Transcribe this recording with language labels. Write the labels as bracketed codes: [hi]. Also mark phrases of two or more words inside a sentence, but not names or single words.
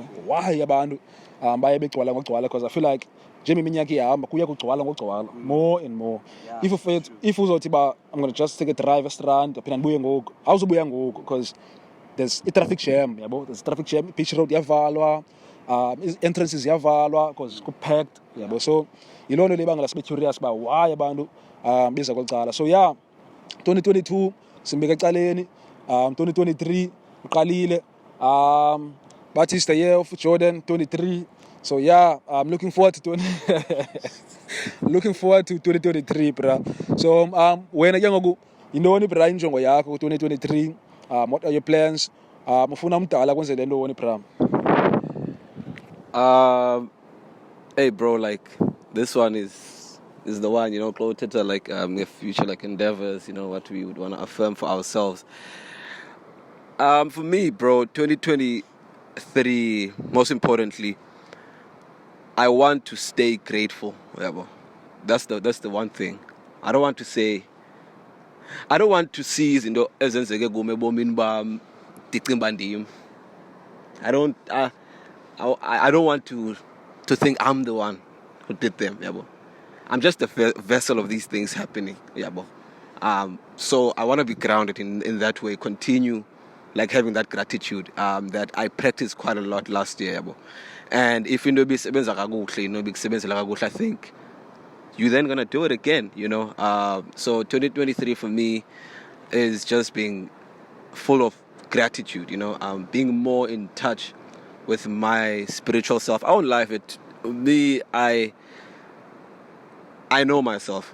[xh] Why abantu baye begcwala ngogcwala, [en] because I feel like Jimmy [xh] minyaka ihamba kuya kugcwala ngogcwala [en] more and more. If [xh] uzothi ba [en] I'm going to just take a drive Strand [xh] phela ndibuye ngoku, awuzobuya ngoku [en] because there's a traffic jam yabo. There's traffic jam, beach road yavalwa, entrances yavalwa because ku packed yabo. [xh] So yilona lebanga lasibe curious ba why abantu beza kwacala. So 2022 simbeka ecaleni, 2023 uqalile, [en] but it's the year of Jordan 23. So I'm looking forward to 2023 bra. [xh] So wena ke ngoku yintoni bra injongo yakho ku 2023? [en] What are your plans? [xh] Ufuna umdala kwenzele ntoni bra? [en] Hey bro, like this one is the one, closer to like the future like endeavors, what we would want to affirm for ourselves. For me, bro, 2023, most importantly, I want to stay grateful. Yeah, bro. That's the one thing. I don't want to say I don't want to see [xh] izinto ezenzeke kume ebomini bam ndicinga ndim. [en] I don't want to think I'm the one who did them, yabo. I'm just a vessel of these things happening, yabo. So I want to be grounded in that way, continue like having that gratitude that I practiced quite a lot last year, yabo. And if you know [xh] bisebenza kakuhle, [en] I think you're then gonna do it again, you know. So 2023 for me is just being full of gratitude, you know, being more in touch with my spiritual self. I won't lie, I know myself.